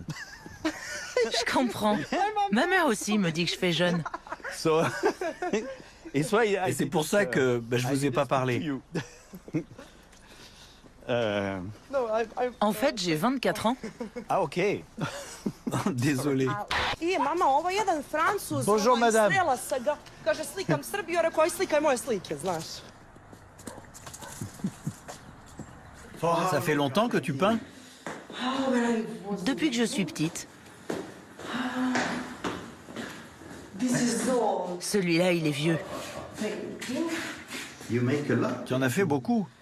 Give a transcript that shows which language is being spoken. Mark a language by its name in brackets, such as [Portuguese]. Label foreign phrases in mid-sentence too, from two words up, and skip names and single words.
[French] Je comprends. Ma mère aussi me dit que je fais jeune. Et c'est pour ça que je vous ai pas parlé. En fait, j'ai 24 ans. Ah, ok. Désolé. [Serbian] Mama, ovo je jedan Francuz. [French] Bonjour, madame. [Serbian] Srela se ga. Kaže, slikam Srbiju, rekao, aj slikaj moje slike, znaš. [French] Ça fait longtemps que tu peins? Depuis que je suis petite. Celui-là, il est vieux. Tu en as fait beaucoup.